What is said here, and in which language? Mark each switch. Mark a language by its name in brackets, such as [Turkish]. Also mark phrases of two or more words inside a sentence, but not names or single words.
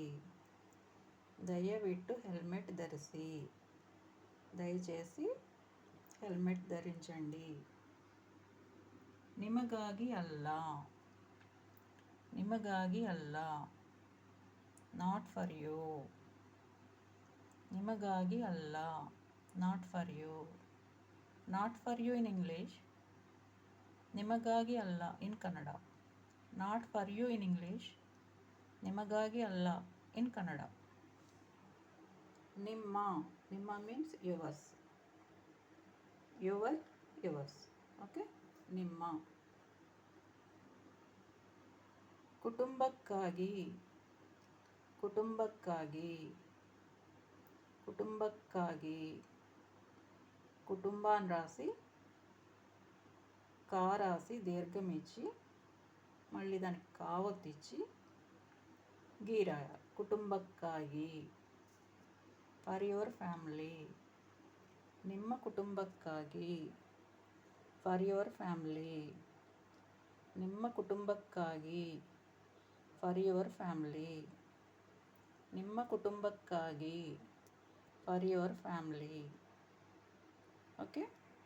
[Kannada] ದಯವಿಟ್ಟು ಹೆಲ್ಮೆಟ್ ಧರಿಸಿ, [Telugu] దయచేసి హెల్మెట్ ధరించండి. [Kannada] ನಿಮಗಾಗಿ ಅಲ್ಲ. ನಿಮಗಾಗಿ ಅಲ್ಲ, [English] not for you. [Kannada] ನಿಮಗಾಗಿ ಅಲ್ಲ, [English] not for you. not for you in English, [Kannada] ನಿಮಗಾಗಿ ಅಲ್ಲ [English] in Kannada. not for you in English, [Kannada] ನಿಮಗಾಗಿ ಅಲ್ಲ [English] in Kannada. [Kannada] ನಿಮ್ಮ, ನಿಮ್ಮ [English] means yours, yours. [Kannada] ಓಕೆ, ನಿಮ್ಮ. ಕುಟುಂಬಕ್ಕಾಗಿ, ಕುಟುಂಬಕ್ಕಾಗಿ, ಕುಟುಂಬಕ್ಕಾಗಿ. [Telugu] కుటుంబాన్ని రాసి కా రాసి దీర్ఘం ఇచ్చి మళ్ళీ దానికి కావొత్తిచ్చి గీరాయ. [English] కుటుంబక్కాగి, for your family. [Kannada] ನಿಮ್ಮ ಕುಟುಂಬಕ್ಕಾಗಿ, [English] for your family. [Kannada] ನಿಮ್ಮ ಕುಟುಂಬಕ್ಕಾಗಿ, [English] for your family. [Kannada] ನಿಮ್ಮ ಕುಟುಂಬಕ್ಕಾಗಿ, [English] for your family. Okay.